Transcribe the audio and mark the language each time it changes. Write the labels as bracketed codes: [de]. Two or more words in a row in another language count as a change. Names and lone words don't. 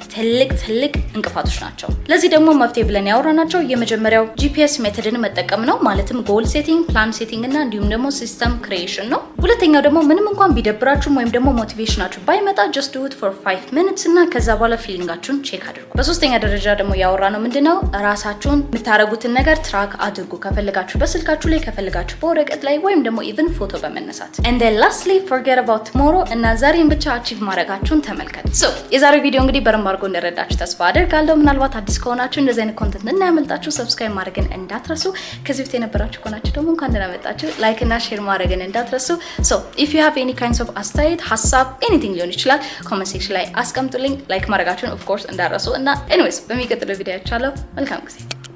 [am] ትልቅ እንቅፋቶች ናቸው። ለዚህ ደግሞ መፍትሄ ብለን ያወራናቸው የመጀመሪያው [en] GPS method [am] መጠቀም ነው። ማለትም [en] goal setting፣ plan setting [am] እና እንዲሁም ደግሞ [en] system creation [am] ነው። ሁለተኛው ደግሞ ምንም እንኳን ቢደብራችሁም ወይም ደግሞ ሞቲቬሽናችሁ ባይመጣ just [en] do it for 5 minutes [am] እና ከዛ በኋላ ፊሊንጋችሁን ቼክ አድርጉ። በሶስተኛ ደረጃ ደግሞ ያወራ ነው ምንድነው ራሳችሁን የምታረጉትን ነገር ትራክ አድርጉ። ከፈልጋችሁ በስልካችሁ ላይ ከፈልጋችሁ በወረቀት ላይ ወይም ደግሞ ኢቭን ፎቶ በመነሳት [en] and then lastly forget about tomorrow [am] እና ዛሬን ብቻ አቺቭ ማድረጋችሁን ተመልከቱ። ሶ የዛሬው ቪዲዮ እንግዲህ በደንብ አድርጎ እንደረዳችሁ ተስፋ አደርጋለሁ። ምናልባት አዲስ ከሆናችሁ እንደዚህ አይነት ኮንተንት እንዳያመልጣችሁ ሰብስክራይብ ማድረግን እንዳትረሱ። ከዚህ በፊት የነበራችሁ ከሆናችሁ ደግሞ እንኳን ደህና መጣችሁ ላይክ እና ሼር ማድረግን እንዳትረሱ። ሶ [en] if you have any kinds of [am] አስተያየት ሀሳብ anything ሊሆን ይችላል [en] comment section [am] ላይ አስቀምጡልኝ። ላይክ ማድረጋችሁን [en] of course [am] እንዳትረሱ እና anyways በሚቀጥለው ቪዲዮ ያቻለው መልካም ጊዜ